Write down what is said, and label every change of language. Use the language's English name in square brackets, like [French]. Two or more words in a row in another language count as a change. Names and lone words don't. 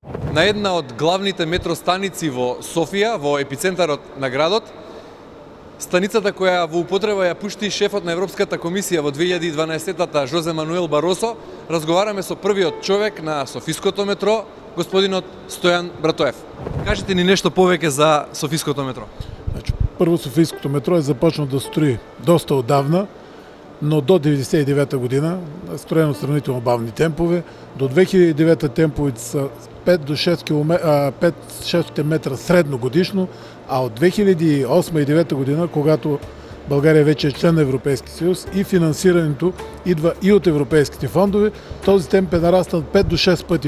[Macedonian] на една од главните метростаници во Софија, во епицентарот на градот. Станицата која во употреба ја пушти шефот на Европската комисија во 2012-та Жозе Мануел Баросо. Разговараме со првиот човек на Софиското метро, господинот Стојан Братоев. Кажете ни нешто повеќе за Софиското метро. [Bulgarian] Значи, първо Софийското метро е започнало да строи доста отдавна, но до 1999 година е строено сравнително бавни темпове. До 2009 темповете са 5 до 6 метра средно годишно, а от 2008 и 2009 година, когато България вече е член на Европейския съюз и финансирането идва и от европейските фондове, този темп е нараснал 5 до 6 пъти.